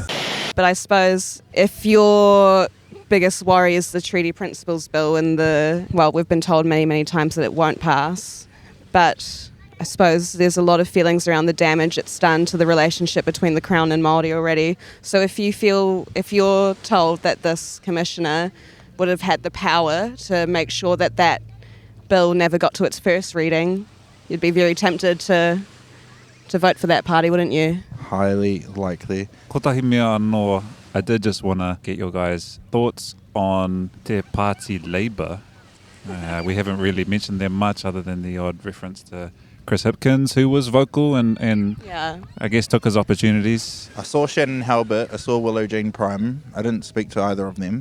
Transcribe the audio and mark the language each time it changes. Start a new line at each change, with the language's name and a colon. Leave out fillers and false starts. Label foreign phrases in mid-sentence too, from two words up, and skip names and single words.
English: But I suppose if your biggest worry is the Treaty Principles Bill and we've been told many, many times that it won't pass, but I suppose there's a lot of feelings around the damage it's done to the relationship between the Crown and Māori already. So if you're told that this Commissioner would have had the power to make sure that bill never got to its first reading, you'd be very tempted to vote for that party, wouldn't you? Highly likely.
Māori: Kotahi mea anō,
English: I did just want to get your guys' thoughts on Te Pāti Labour. We haven't really mentioned them much other than the odd reference to Chris Hipkins, who was vocal and I guess took his opportunities. I saw Shannon Halbert, I saw Willow Jean Prime. I didn't speak to either of them.